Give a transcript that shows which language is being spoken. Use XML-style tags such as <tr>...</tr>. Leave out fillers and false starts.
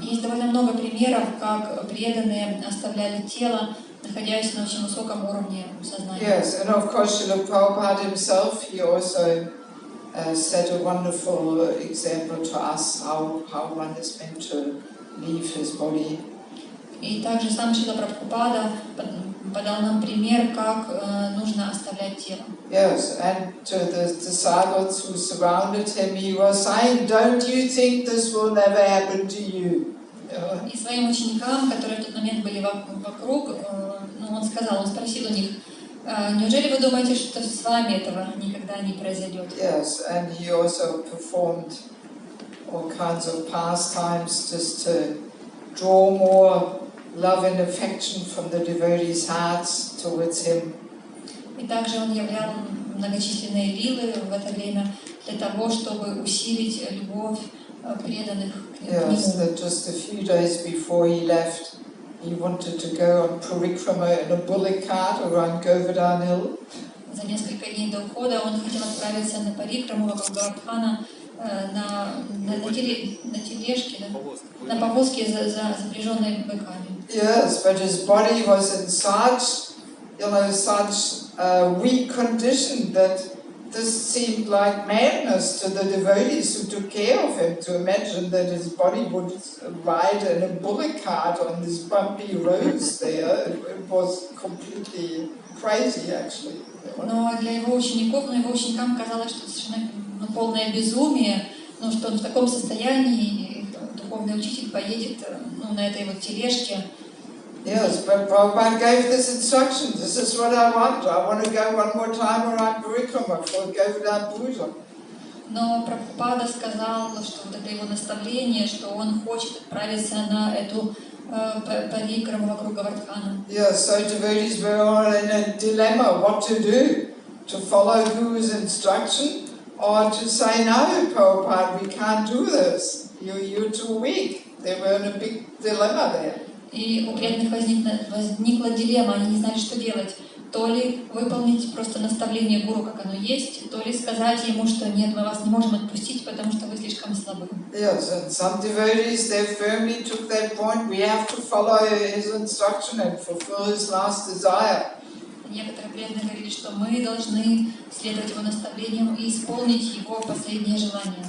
<ru>Есть довольно много примеров, как преданные оставляли тело, находясь на очень высоком уровне сознания.</ru> <en>Yes, and of course Srila Prabhupada himself, he also set a wonderful example to us how one is meant to leave his body.</en> <ru>И также сам Шрила Прабхупада подал нам пример, как нужно оставлять тело.</ru> <en>Yes, and to the disciples who surrounded him, he was saying, "Don't you think this will never happen to you?"</en> <ru>И своим ученикам, которые в тот момент были вокруг, он спросил у них: неужели вы думаете, что с вами этого никогда не произойдет?</ru> <en>Yes, and he also performed all kinds of pastimes just to draw more love and affection from the devotees' hearts towards him.</en> <ru>И также он являл многочисленные лилы в это время для того, чтобы усилить любовь преданных к нему.</ru> <en>Yes, that just a few days before he left, he wanted to go on parikrama in a bullock cart around Govardhan Hill.</en> <ru>За несколько дней до ухода он хотел отправиться на парикраму вокруг Говардхана на тележке, да? На повозке, запряженной быками.</ru> <en>Yes, but his body was in such, such weak condition that this seemed like madness to the devotees who took care of him, to imagine that his body would ride in a bullock cart on these bumpy roads there. It was completely crazy, actually.</en> <ru>Но для его ученикам казалось, что это совершенно полное безумие, что он в таком состоянии, духовный учитель поедет на этой вот тележке.</ru> <en>Yes, but Prabhupada gave this instruction. This is what I want. I want to go one more time around Parikrama for Govardhan Puja.</en> <ru>Но Прабхупада сказал, что вот это его наставление, что он хочет отправиться на эту парикраму вокруг Говардхана.</ru> <en>Yes, so devotees were all in a dilemma what to do, to follow Guru's instruction or to say, no, Prabhupada, we can't do this. You're too weak. They were in a big dilemma there.</en> <ru>И у преданных возникла дилемма, они не знали, что делать. То ли выполнить просто наставление гуру, как оно есть, то ли сказать ему, что нет, мы вас не можем отпустить, потому что вы слишком слабы.</ru> <en>Yes, and some devotees, they firmly took that point. We have to follow his instruction and fulfill his last desire.</en> <ru>Некоторые преданные говорили, что мы должны следовать его наставлениям и исполнить его последнее желание.</ru>